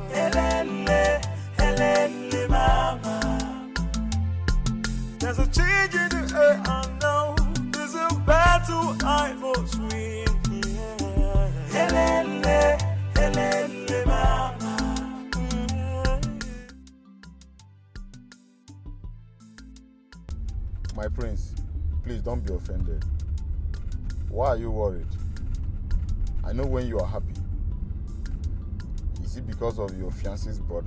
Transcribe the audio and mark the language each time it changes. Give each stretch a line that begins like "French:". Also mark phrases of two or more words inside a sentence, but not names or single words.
English: Helele, helele, mama. There's a change in the air, I know. There's a battle I must win. Yeah. Helele, helele, mama. My prince, please don't be offended. Why are you worried? I know when you are happy. Is it because of your fiancé's brother?